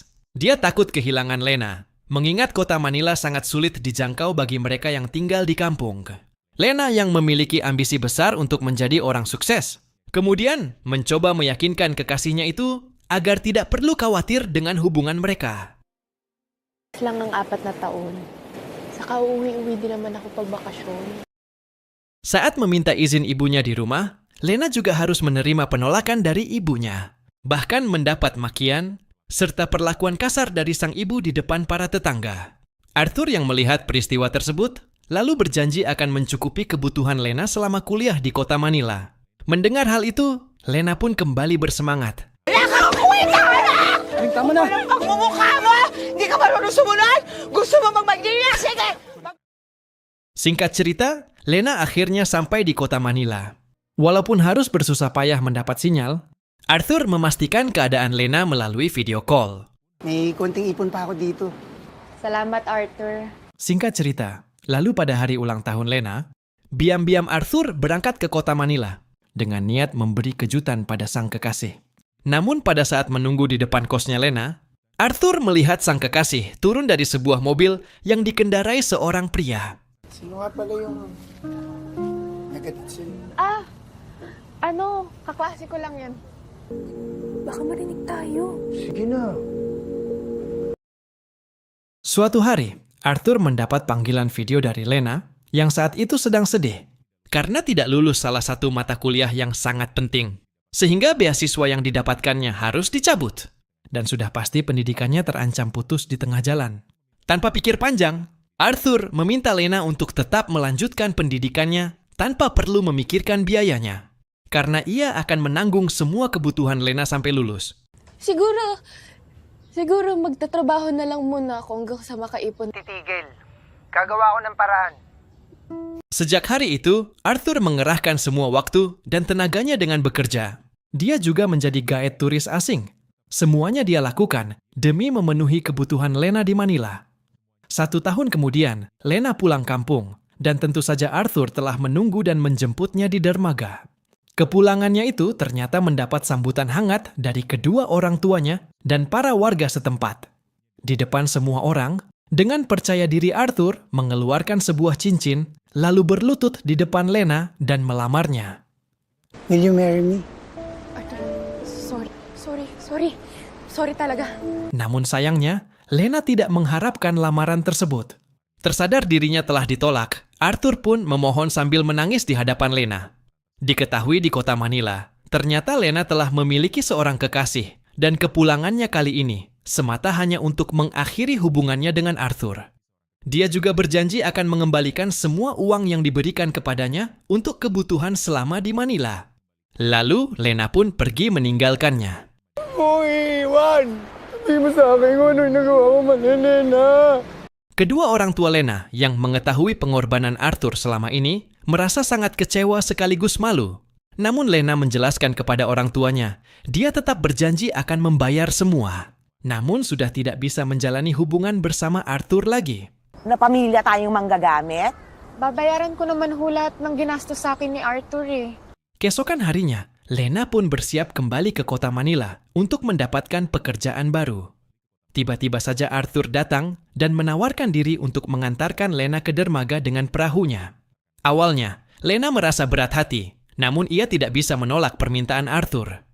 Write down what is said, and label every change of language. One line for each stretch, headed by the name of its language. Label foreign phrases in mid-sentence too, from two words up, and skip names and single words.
Indonesian: Dia takut kehilangan Lena, mengingat kota Manila sangat sulit dijangkau bagi mereka yang tinggal di kampung. Lena yang memiliki ambisi besar untuk menjadi orang sukses, kemudian mencoba meyakinkan kekasihnya itu agar tidak perlu khawatir dengan hubungan mereka.
Filipino: Lang ng 4 na taon. Saka uuwi-uwi din naman ako pag bakasyon.
Indonesian: Saat meminta izin ibunya di rumah, Lena juga harus menerima penolakan dari ibunya. Bahkan mendapat makian, serta perlakuan kasar dari sang ibu di depan para tetangga. Arthur yang melihat peristiwa tersebut, lalu berjanji akan mencukupi kebutuhan Lena selama kuliah di kota Manila. Mendengar hal itu, Lena pun kembali bersemangat.
Filipino: Tama na! Anong pagmumukha mo? Hindi ka marunong sumunod? Gusto mo magmagdiya? Sige!
Indonesian: Singkat cerita, Lena akhirnya sampai di kota Manila. Walaupun harus bersusah payah mendapat sinyal, Arthur memastikan keadaan Lena melalui
English: video call.
Filipino: May konting ipon pa ako dito. Salamat, Arthur.
Indonesian: Singkat cerita, lalu pada hari ulang tahun Lena, biam-biam Arthur berangkat ke kota Manila dengan niat memberi kejutan pada sang kekasih. Namun pada saat menunggu di depan kosnya Lena, Arthur melihat sang kekasih turun dari sebuah mobil yang dikendarai seorang pria.
Filipino: Sino nga pala yung nagatid Kaklase ko lang yan. Baka marinig tayo. Sige na.
Indonesian: Suatu hari, Arthur mendapat panggilan video dari Lena yang saat itu sedang sedih karena tidak lulus salah satu mata kuliah yang sangat penting. Sehingga beasiswa yang didapatkannya harus dicabut. Dan sudah pasti pendidikannya terancam putus di tengah jalan. Tanpa pikir panjang, Arthur meminta Lena untuk tetap melanjutkan pendidikannya tanpa perlu memikirkan biayanya. Karena ia akan menanggung semua kebutuhan Lena sampai lulus.
Filipino: Siguro magtatrabaho na lang muna ako hanggang sa makaipon. Titigil. Gagawa ko ng paraan.
Indonesian: Sejak hari itu, Arthur mengerahkan semua waktu dan tenaganya dengan bekerja. Dia juga menjadi guide turis asing. Semuanya dia lakukan demi memenuhi kebutuhan Lena di Manila. 1 tahun kemudian, Lena pulang kampung, dan tentu saja Arthur telah menunggu dan menjemputnya di dermaga. Kepulangannya itu ternyata mendapat sambutan hangat dari kedua orang tuanya dan para warga setempat. Di depan semua orang, dengan percaya diri Arthur mengeluarkan sebuah cincin, lalu berlutut di depan Lena dan melamarnya.
English: Will you marry me?
Filipino: Sorry talaga.
Indonesian: Namun sayangnya, Lena tidak mengharapkan lamaran tersebut. Tersadar dirinya telah ditolak, Arthur pun memohon sambil menangis di hadapan Lena. Diketahui di kota Manila, ternyata Lena telah memiliki seorang kekasih, dan kepulangannya kali ini semata hanya untuk mengakhiri hubungannya dengan Arthur. Dia juga berjanji akan mengembalikan semua uang yang diberikan kepadanya untuk kebutuhan selama di Manila. Lalu, Lena pun pergi meninggalkannya.
Filipino: Iwan! Sabi mo sa akin kung ano yung nagawa ko Lena.
Indonesian: Kedua orang tua Lena yang mengetahui pengorbanan Arthur selama ini merasa sangat kecewa sekaligus malu. Namun Lena menjelaskan kepada orang tuanya, dia tetap berjanji akan membayar semua. Namun sudah tidak bisa menjalani hubungan bersama Arthur lagi.
Filipino: Na pamilya tayong manggagamit? Babayaran ko naman lahat ng ginastos sa akin ni Arthur eh.
Indonesian: Keesokan harinya, Lena pun bersiap kembali ke kota Manila untuk mendapatkan pekerjaan baru. Tiba-tiba saja Arthur datang dan menawarkan diri untuk mengantarkan Lena ke dermaga dengan perahunya. Awalnya, Lena merasa berat hati, namun ia tidak bisa menolak permintaan Arthur.